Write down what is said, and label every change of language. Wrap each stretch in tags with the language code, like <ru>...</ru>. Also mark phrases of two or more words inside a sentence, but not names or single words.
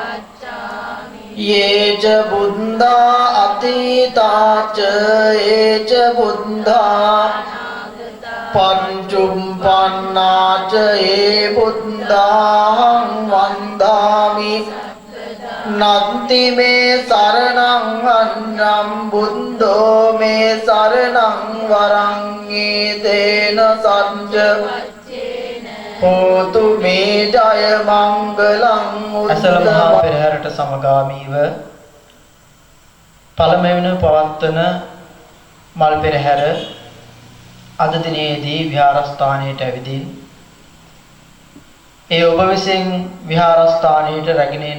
<pi>යේච බුද්ධා අතීතාච ඒච බුද්ධා පංචුම්පන්නාච ඒ බුද්ධාං වන්දාමි නන්ති මේ සරණං අන්නම් බුද්ධෝ මේ සරණං වරං ඊතේන සච්ච හෝතු මේ ජය මංගලං</pi> <si>අසල මහා පෙරහැරට සමගාමීව පළමුවෙනි පවත්වන මල් පෙරහැර අද දිනේදී විහාරස්ථානයට ඇවිදින් ඒ ඔබ විසින් විහාරස්ථානයට රැගෙන</si>